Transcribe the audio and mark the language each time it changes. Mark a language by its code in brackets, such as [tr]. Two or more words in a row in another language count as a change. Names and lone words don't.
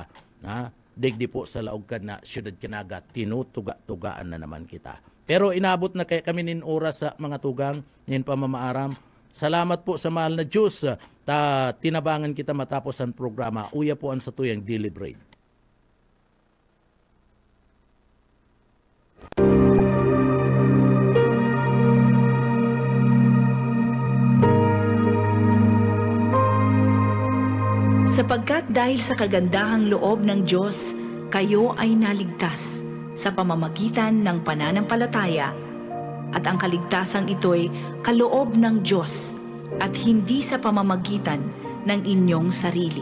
[bik] Digdi po sa laog ka na siyudad kinaga, tinutuga-tugaan na naman kita. Pero inabot na kaya kami nin oras sa mga tugang, nin pamamaaram. Salamat po sa mahal na Diyos. Tinabangan kita matapos ang programa. Uya po ang sa tuyang Daily Bread. [tl] Sapagkat dahil sa kagandahang loob ng Diyos, kayo ay naligtas sa pamamagitan ng pananampalataya, at ang kaligtasang ito'y kaloob ng Diyos at hindi sa pamamagitan ng inyong sarili.